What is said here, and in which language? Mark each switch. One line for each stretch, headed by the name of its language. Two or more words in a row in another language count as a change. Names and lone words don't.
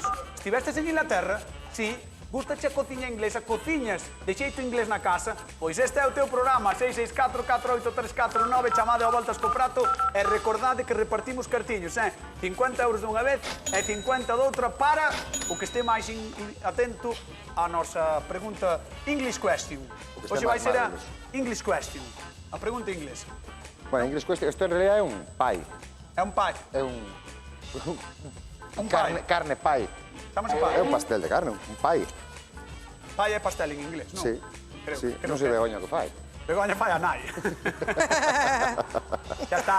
Galician: Estivestes en Inglaterra, si, gustache a cociña inglesa, cociñas de xeito inglés na casa, pois este é o teu programa, 664-4834-19, chamade a voltas co prato e recordade que repartimos cartiños, 50 euros dunha vez e 50 doutra para o que este máis atento á nosa pregunta
English: English question.
Galician: O que Hoxe este vai máis ser a máis.
English: English question,
Galician: a pregunta inglesa.
Spanish: Bueno, en inglés cuesta,
Galician: isto en realidad é un pie. É un pie. É un... Un pie. Carne pie. Chamase É pie. un pastel de carne, un pie. Pie é pastel en inglés, non? Sí, Creo, sí, creo non sei que é. Begoña que fai. Begoña fai a nai. Xa está.